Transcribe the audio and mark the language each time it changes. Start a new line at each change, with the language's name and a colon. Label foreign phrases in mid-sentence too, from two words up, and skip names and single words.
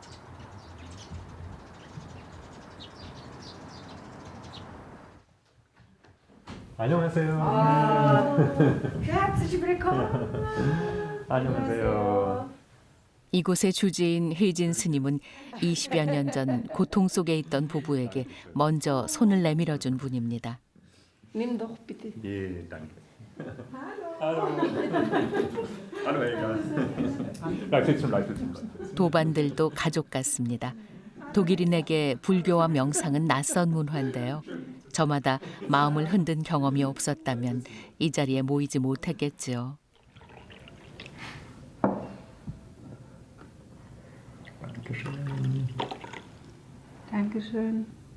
Korean: 안녕하세요. 안녕하세요. 이곳의 주지인 혜진 스님은 20여 년 전 고통 속에 있던 부부에게 먼저 손을 내밀어준 분입니다.
German: Nimm doch bitte. 예, danke. Hallo. Hallo, Helga. Bleib sitzen, bleib sitzen.
Korean: 도반들도 가족 같습니다. 독일인에게 불교와 명상은 낯선 문화인데요. 저마다 마음을 흔든 경험이 없었다면 이 자리에 모이지 못했겠지요.
German: Dankeschön.